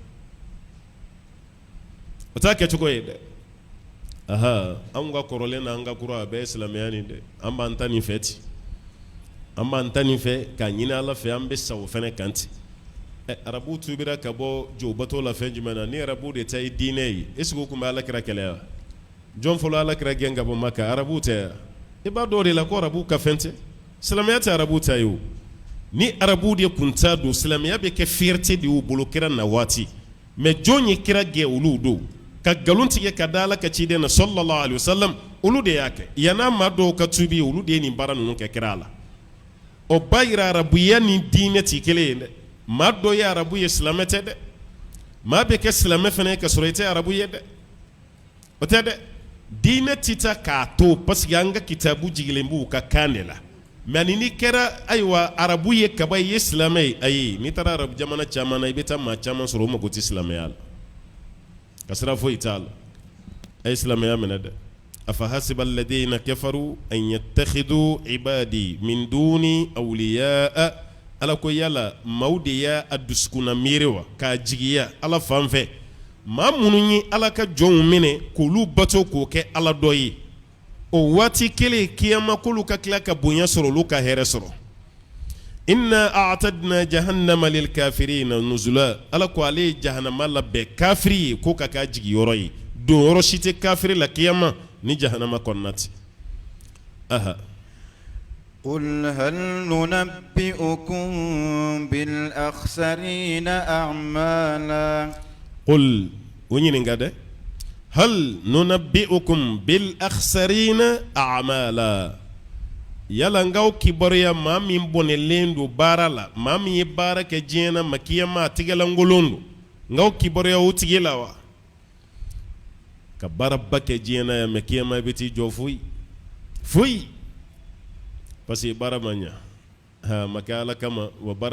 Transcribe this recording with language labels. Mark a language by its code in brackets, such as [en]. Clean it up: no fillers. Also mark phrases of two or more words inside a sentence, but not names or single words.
[bm] o t'a kɛcogo ye dɛ aha an ka kɔrɔlen n'an ka kura a bɛɛ ye silamɛya nin dɛ an b'an ta nin fɛ ten an b'an ta nin fɛ k'a ɲini Ala fɛ an bɛ sa o fana kan ten arabu tubira ka bɔ jɔbato la fɛn jumɛn na ni arabu de ta ye diinɛ ye [fr] est-ce que [bm] o tun bɛ Alakira kɛlɛ wa jɔn fɔlɔ Alakira gɛn ka bɔ Maka arabu tɛ wa i b'a dɔn o de la ko arabu ka fɛn tɛ silamɛya tɛ arabu ta ye o ni arabu de kun t'a don silamɛya bɛ kɛ fierté de y'u bolo kira na waati mais jɔn ye kira gɛn olu don ka nkalon tigɛ ka da Ala ka ciden na [ar] صلى الله عليه وسلم [bm] olu de y'a kɛ yan'a maa dɔw ka tuubi olu de ye nin baara ninnu kɛ kira la o ba yira arabuya ni diinɛ ti kelen ye dɛ maa dɔ ye arabu ye silamɛ tɛ dɛ maa bɛ kɛ silamɛ fana ye ka sɔrɔ i tɛ arabu ye dɛ o tɛ dɛ diinɛ ti taa k'a to parce que an ka kitabu jigilen b'u ka kan de la mais ni kɛra ayiwa arabu ye kaba i ye silamɛ ye ayi n'i taara arabu jamana caman na i bɛ taa maa caman sɔrɔ o mago tɛ silamɛya la ka sira foyi t'a la a ye silamɛya minɛ dɛ [ar] أفحسب الذين كفروا أن يتخذوا عبادي من دوني أولياء [bm] Ala ko yala maaw de y'a dusukuna miiri wa k'a jigiya Ala fan fɛ maa minnu ye Ala ka jɔnw minɛ k'olu bato k'o kɛ Ala dɔ ye o waati kelen kiyama k'olu ka tila ka bonya sɔrɔ olu ka hɛrɛ sɔrɔ [ar] إنا أعتدنا جهنم للكافرين نزلا [bm] Ala ko ale ye jahanama labɛn kafiri ye ko ka k'a jigiyɔrɔ ye don yɔrɔ si tɛ kafiri la kiyama ni jahanama kɔnɔna tɛ aha [ar] قل هل ننبئكم بالأخسرين أعمالا قل ونينغا هل ننبئكم بالأخسرين أعمالا [bm] yala ngaw kibaruya maa min bɔnɛlen don baara la maa min ye baara kɛ diɲɛ na makiyama a tigɛlankolon don ngaw kibaruya o tigi la wa ka baaraba kɛ diɲɛ na ya makiyama i bɛ t'i jɔ foyi [fr] parce que [bm] baara ma ɲa ma kɛ Ala kama wa baara